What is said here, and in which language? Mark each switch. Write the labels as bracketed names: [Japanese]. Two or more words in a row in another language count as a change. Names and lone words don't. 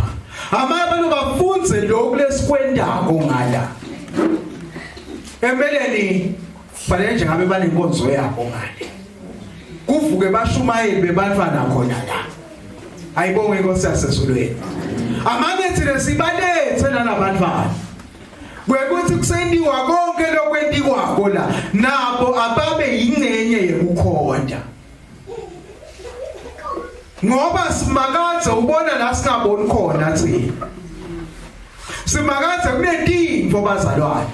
[Swati] Amanye abantu bafunze lokhu lesikwendako ngala. Empeleni fanele nje ngabe banenkonzo yabo ngale. Kuvuke bashumayeli bebantwana khona la. Ayibonge inkosi yasezulwini. Amanye thina sibalethe nalabantwana. Kwekuthi kusendiwa konke lokwendiwako la nabo ababe yingcenye yokukhonda. Ngoba simakathe ubona la singaboni khona thina. Simakathe kunedinto bazalwane.